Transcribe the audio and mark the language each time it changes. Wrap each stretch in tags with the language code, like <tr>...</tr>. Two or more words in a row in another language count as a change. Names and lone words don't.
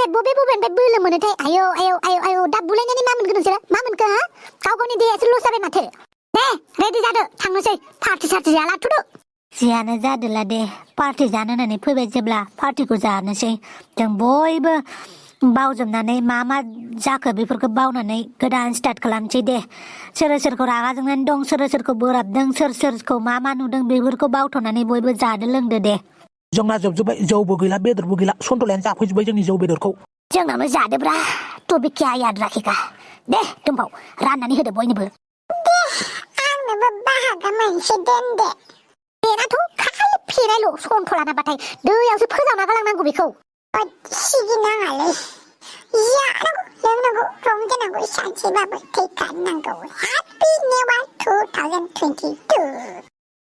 <brx>बबेनिफ्राय बोलो मोनोथाय आयौ दा बुलायनानै मा मोनगोन नोंसोरो मा मोनखो हा गावनि देहायासो लस जाबाय माथो दे रेडि जादो थांनोसै पार्टि सार्टि जालाथ'दो जियानो जादोला दे पार्टि जानो होननानै फैबाय जेब्ला पार्टिखौ जानोसै जों बयबो बावजोबनानै मा जाखो बेफोरखौ बावनानै गोदान स्टार्ट खालामसै दे सोर सोरखौ रागा जोंनानै दं सोर सोरखौ बोराबदों सोर सोरखौ मा नुदों बेफोरखौ बावथ'नानै बयबो जादो लोंदो दे जोंना जोबजोब्बाय जौबो गैला बेदरबो गैला सन्थलायानो जाफैजोब्बाय जोंनि जौ बेदरखौ जोंनावनो जादोब्रा</brx> <hi>तो बे क्या याद रखेगा</hi> <brx>दे तुम्बाव राननानै होदो बयनोबो दे आंनोबो बाहागो मोनसे दोन दे बेनाथ' खालि फेनायल' सन्थला नाबाथाय दैयावसो फोजावना गालांनांगौ बेखौ सिगिनाङालै जानांगौ लोंनांगौ रंजानांगौ सानसेबाबो थैखानांगौ</brx> <en>happy new year</en> <brx>2022</brx>